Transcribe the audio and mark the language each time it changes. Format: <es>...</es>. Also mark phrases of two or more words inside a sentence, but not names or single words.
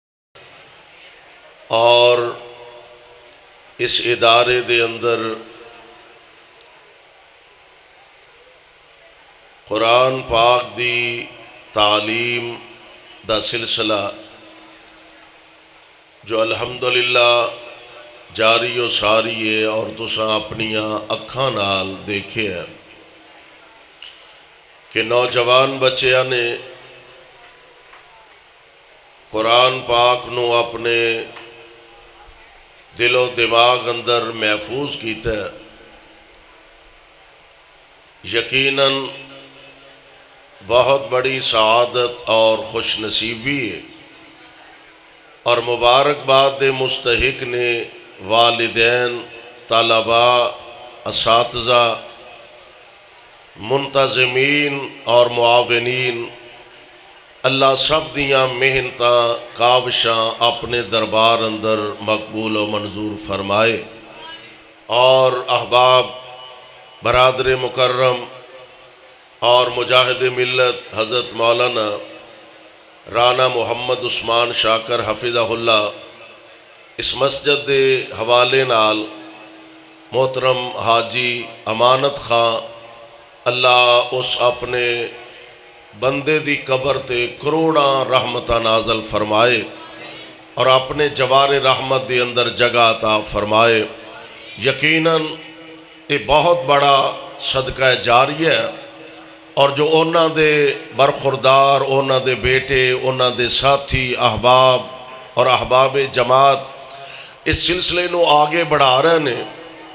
<pa>اور اس ادارے دے اندر قرآن پاک دی تعلیم دا سلسلہ جو الحمدللہ جاری و ساری ہے اور تساں اپنیاں اکھاں نال دیکھے ہے کہ نوجوان بچیاں نے قرآن پاک نو اپنے دل و دماغ اندر محفوظ کیتا ہے، یقیناً بہت بڑی سعادت اور خوش نصیبی ہے، اور مبارکباد دے مستحق نے والدین، طلباء، اساتذہ، منتظمین اور معاونین، اللہ سب دیاں محنتاں کاوشاں اپنے دربار اندر مقبول و منظور فرمائے، اور احباب برادر مکرم اور مجاہد ملت حضرت مولانا رانا محمد عثمان شاکر</pa> <ar>حفظہ اللہ</ar> <pa>اس مسجد دے حوالے نال محترم حاجی امانت خان اللہ اس اپنے بندے دی قبر تے کروڑاں رحمتہ نازل فرمائے اور اپنے جوار رحمت دی اندر جگہ عطا فرمائے۔ یقیناً یہ بہت بڑا صدقہ جاریہ ہے، اور جو اونا دے برخوردار، اونا دے بیٹے، اونا دے ساتھی، احباب اور احباب جماعت اس سلسلے نو آگے بڑھا رہے ہیں۔</pa>